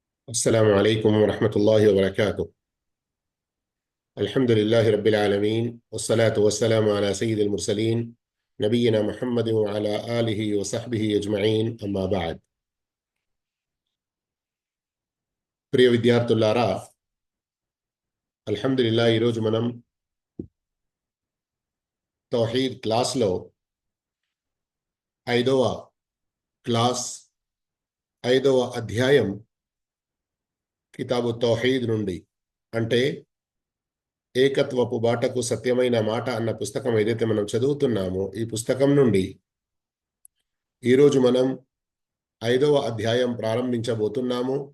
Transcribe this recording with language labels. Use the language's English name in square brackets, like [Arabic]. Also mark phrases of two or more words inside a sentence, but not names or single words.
[Arabic] السلام عليكم ورحمة الله وبركاته. الحمد لله رب العالمين، والصلاة والسلام على سيد المرسلين نبينا محمد وعلى آله وصحبه أجمعين. أما بعد. [Telugu] ప్రియ విద్యార్థులారా, అల్హమ్దులిల్లాహ్, ఈరోజు మనం తౌహీద్ క్లాస్లో 5వ క్లాస్ 5వ అధ్యాయం కితాబు తౌహీద్ నుండి, అంటే ఏకత్వపు బాటకు సత్యమైన మాట అన్న పుస్తకం ఏదైతే మనం చదువుతున్నామో, ఈ పుస్తకం నుండి ఈరోజు మనం 5వ అధ్యాయం ప్రారంభించబోతున్నాము.